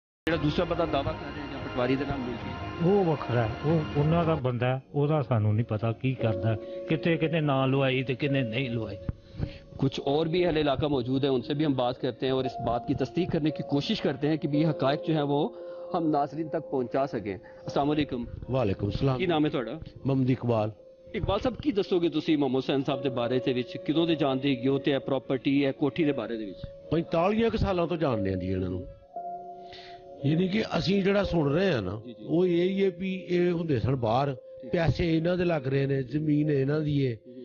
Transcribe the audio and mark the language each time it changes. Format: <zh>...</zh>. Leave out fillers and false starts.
<pa>ਜਿਹੜਾ ਦੂਸਰਾ ਬੰਦਾ ਦਾਵਾ ਕਰ ਰਿਹਾ ਜਾਂ ਪਟਵਾਰੀ ਦੇ ਨਾਮ ਮਿਲ ਗਈ, ਉਹ ਵੱਖਰਾ ਹੈ, ਉਹ ਉਹਨਾਂ ਦਾ ਬੰਦਾ ਹੈ, ਉਹਦਾ ਸਾਨੂੰ ਨਹੀਂ ਪਤਾ ਕੀ ਕਰਦਾ, ਕਿਤੇ ਕਿਤੇ ਨਾਂ ਲਵਾਈ ਤੇ ਕਿਤੇ ਨਹੀਂ ਲਵਾਈ।</pa> <hi>कुछ और भी अहले इलाका मौजूद है, उनसे भी हम बात करते हैं और इस बात की तस्दीक करने की कोशिश करते हैं कि भी हकायक जो है वो हम नाज़रीन तक पहुंचा सकें। अस्सलाम वालेकुम।</hi> <pa>ਵਾਲੇਕੁਮ ਸਲਾਮ। ਕੀ ਨਾਮ ਹੈ ਤੁਹਾਡਾ? ਮਮਦ ਇਕਬਾਲ। ਇਕਬਾਲ ਸਾਹਿਬ, ਕੀ ਦੱਸੋਗੇ ਤੁਸੀਂ ਮੁਹੰਮਦ ਹੁਸੈਨ ਸਾਹਿਬ ਦੇ ਬਾਰੇ ਦੇ ਵਿੱਚ, ਕਿਦੋਂ ਦੇ ਜਾਣਦੇ ਹੋ ਤੇ ਇਹ ਪ੍ਰਾਪਰਟੀ ਹੈ ਕੋਠੀ ਦੇ ਬਾਰੇ ਦੇ ਵਿੱਚ? 45 ਕੁ ਸਾਲਾਂ ਤੋਂ ਜਾਣਦੇ ਹਾਂ ਜੀ ਇਹਨਾਂ ਨੂੰ। ਯਾਨੀ ਕਿ ਅਸੀਂ ਜਿਹੜਾ ਸੁਣ ਰਹੇ ਆ ਨਾ, ਉਹ ਇਹ ਹੀ ਹੈ ਵੀ ਇਹ ਹੁੰਦੇ ਸਨ ਬਾਹਰ, ਪੈਸੇ ਇਹਨਾਂ ਦੇ ਲੱਗ ਰਹੇ ਨੇ, ਜ਼ਮੀਨ ਇਹਨਾਂ ਦੀ ਹੈ।</pa>